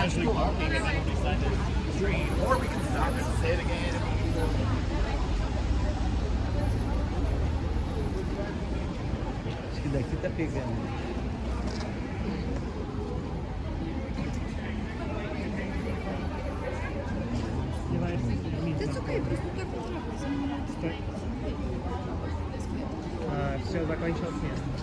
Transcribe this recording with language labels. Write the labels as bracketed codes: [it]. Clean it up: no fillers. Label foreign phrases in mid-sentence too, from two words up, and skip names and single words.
[en] Actually walking and then beside the tree. Or we can stop and say it again. [pt] Acho que daqui tá pegando. [ru] Все, закончилось место.